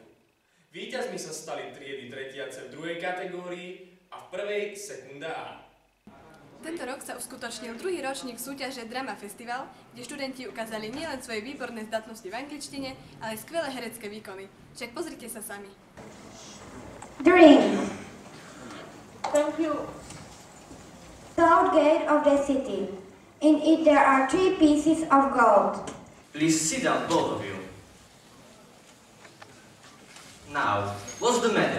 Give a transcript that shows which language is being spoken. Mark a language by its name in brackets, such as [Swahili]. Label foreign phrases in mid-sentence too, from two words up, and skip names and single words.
[Slovak] Víťazmi sa stali triedy tretiace v druhej kategórii a v prvej sekunda A. Tento rok sa uskutočnil druhý ročník súťaže Drama Festival, kde študenti ukázali nielen svoje výborné zdatnosti v angličtine, ale aj skvelé herecké výkony. Však pozrite sa sami. [English] Dream. Thank you. South gate of the city. In it there are 3 pieces of gold. Please sit down, both of you. Now, what's the matter?